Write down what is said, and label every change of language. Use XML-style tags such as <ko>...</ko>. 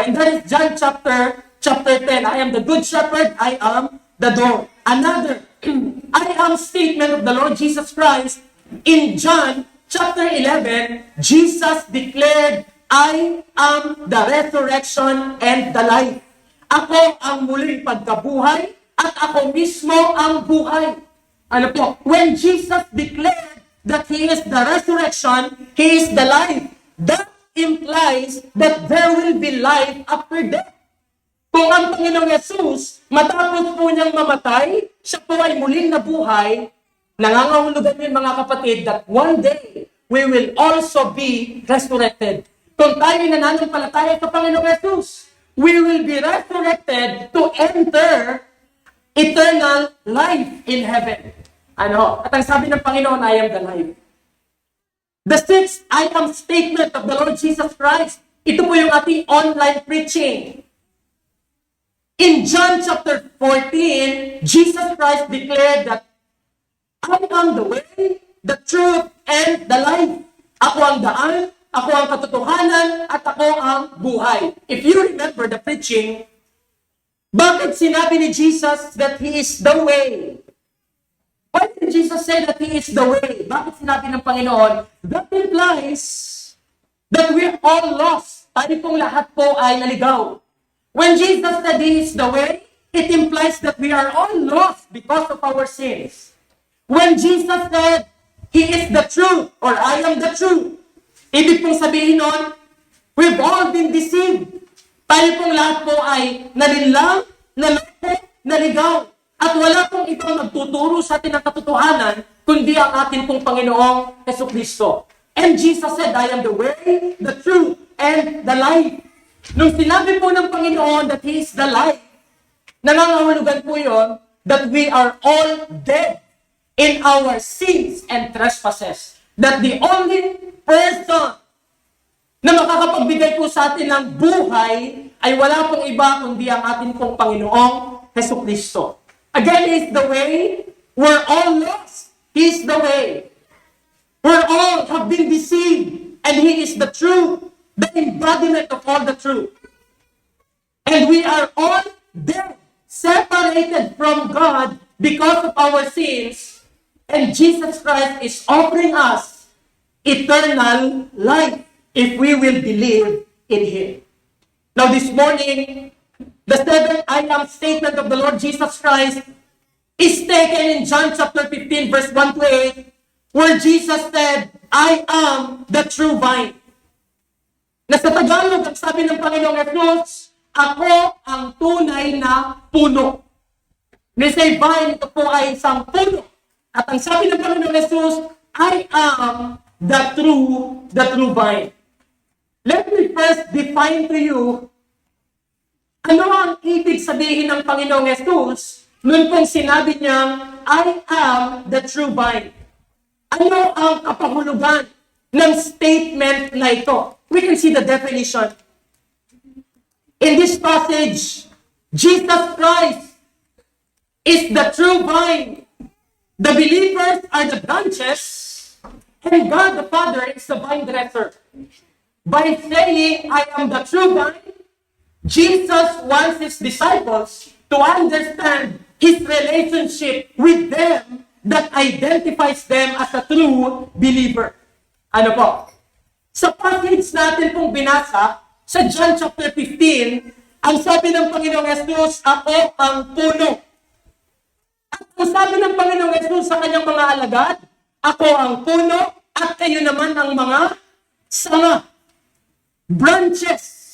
<en>And that is John chapter 10. I am the good shepherd, I am the door. Another I am statement of the Lord Jesus Christ in John chapter 11, Jesus declared, I am the resurrection and the life.</en> <tl>Ako ang muling pagkabuhay at ako mismo ang buhay. Ano po?</tl> <en>When Jesus declared that He is the resurrection, He is the life, that implies that there will be life after death.</en> <tl>Kung ang Panginoong Yesus, matapos po niyang mamatay, siya po ay muling nabuhay, nangangahulugan yun mga kapatid</tl> <en>that one day, we will also be resurrected.</en> <tl>Kung tayo nananampalataya sa Panginoong Yesus,</tl> <en>we will be resurrected to enter eternal life in heaven. Ano?</en> <tl>At ang sabi ng Panginoon,</tl> <en>I am the life. The sixth I am statement of the Lord Jesus Christ,</en> <tl>ito po yung ating online preaching.</tl> <en>In John chapter 14, Jesus Christ declared that I am the way, the truth, and the life.</en> <tl>Ako ang daan, ako ang katotohanan, at ako ang buhay.</tl> <en>If you remember the preaching,</en> <tl>bakit sinabi ni Jesus</tl> <en>that He is the way? Why did Jesus say that He is the way?</en> <tl>Bakit sinabi ng Panginoon?</tl> <en>That implies that we're all lost.</en> <tl>Tayo pong lahat po ay naligaw.</tl> <en>When Jesus said He is the way, it implies that we are all lost because of our sins. When Jesus said, He is the truth, or I am the truth,</en> <tl>ibig pong sabihin nun,</tl> <en>we've all been deceived.</en> <tl>Tayo pong lahat po ay nalinlang, naloko, naligaw. At wala pong ibang magtuturo sa atin ng katotohanan, kundi ang ating pong Panginoong Jesucristo.</tl> <en>And Jesus said, I am the way, the truth, and the life.</en> <tl>Nung sinabi po ng Panginoon</tl> <en>that He is the life,</en> <tl>nangangahulugan po yun</tl> <en>that we are all dead in our sins and trespasses. That the only person</en> <tl>na makakapagbigay po sa atin ng buhay ay wala pong iba kundi ang ating pong Panginoong Jesucristo.</tl> <en>Again, He is the way. We're all lost. He is the way. We're all have been deceived. And He is the truth. The embodiment of all the truth. And we are all dead, separated from God because of our sins. And Jesus Christ is offering us eternal life if we will believe in Him. Now this morning, the seventh I am statement of the Lord Jesus Christ is taken in John chapter 15 verse 1 to 8, where Jesus said, I am the true vine.</en> <tl>Na sa Tagalog, ang sabi ng Panginoong Jesus, ako ang tunay na puno.</tl> <en>They say vine,</en> <tl>ito po ay isang puno. At ang sabi ng Panginoong Jesus,</tl> <en>I am the true vine. Let me first define to you</en> <tl>ano ang ibig sabihin ng Panginoong Jesus noon pong sinabi niyang,</tl> <en>I am the true vine.</en> <tl>Ano ang kapahulugan ng statement na ito?</tl> <en>We can see the definition. In this passage, Jesus Christ is the true vine. The believers are the branches, and God the Father is the vine dresser. By saying, I am the true vine, Jesus wants His disciples to understand His relationship with them that identifies them as a true believer.</en> <tl>Ano po? Sa passage natin pong binasa, sa John chapter 15, ang sabi ng Panginoong Jesus, ako ang puno. At ang sabi ng Panginoong Jesus sa kanyang mga alagad, ako ang puno at kayo naman ang mga sanga, branches.</tl>